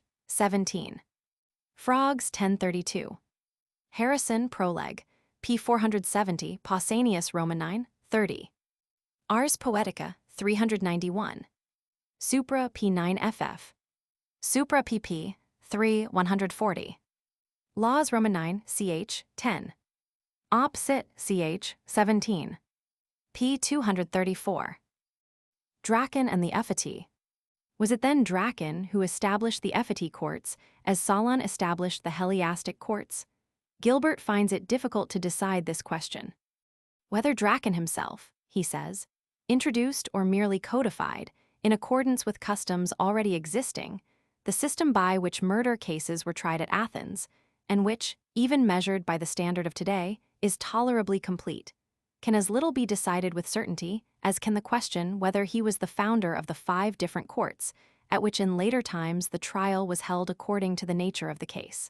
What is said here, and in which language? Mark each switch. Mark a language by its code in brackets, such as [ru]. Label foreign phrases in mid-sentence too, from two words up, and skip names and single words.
[en] 17. Frogs, 1032. Harrison, Proleg, p. 470, Pausanias, Roman 9, 30. Ars Poetica, 391. Supra, p. 9 ff. Supra, pp. 3, 140. Laws, Roman 9, ch. 10. Op. Cit. ch. 17. p. 234. DRACON and the EPHETAE. Was it then DRACON who established the EPHETAE courts, as Solon established the Heliastic courts? Gilbert finds it difficult to decide this question. Whether DRACON himself, he says, introduced or merely codified, in accordance with customs already existing, the system by which murder cases were tried at Athens, and which, even measured by the standard of today, is tolerably complete, can as little be decided with certainty as can the question whether he was the founder of the 5 different courts, at which in later times the trial was held according to the nature of the case.